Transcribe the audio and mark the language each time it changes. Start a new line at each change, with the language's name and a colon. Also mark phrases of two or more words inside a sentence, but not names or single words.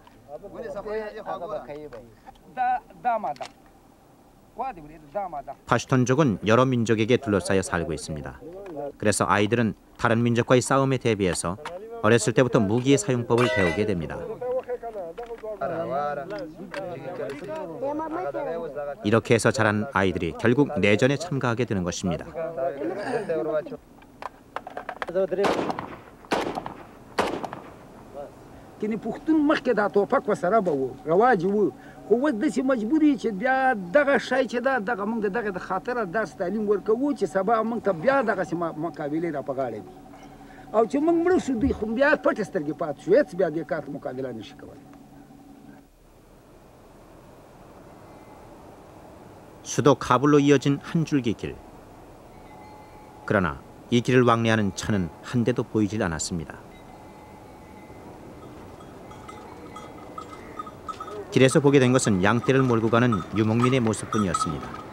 Korean: 파슈톤족은 여러 민족에게 둘러싸여 살고 있습니다. 그래서 아이들은 다른 민족과의 싸움에 대비해서 어렸을 때부터 무기의 사용법을 배우게 됩니다. 이렇게 해서 자란 아이들이 결국 내전에 참가하게 되는 것입니다.
Pashto: کني پښتون مخکې دا توپک وسره به و رواج و خو اوس داسې مجبوري چې بیا دغه شی چې دغه موږ دغه د خاطره درس تعلیم ورکوو چې سبا موږ ته بیا دغسې مقابلې را په غاړه وي او چې موږ مړه شو دوی خو بیا پټې سترګې پاتې شو هېڅ بیا دې کار ته مقابله نشي کولی.
Korean: 수도 카불로 이어진 한 줄기 길. 그러나 이 길을 왕래하는 차는 한 대도 보이질 않았습니다. 길에서 보게 된 것은 양떼를 몰고 가는 유목민의 모습뿐이었습니다.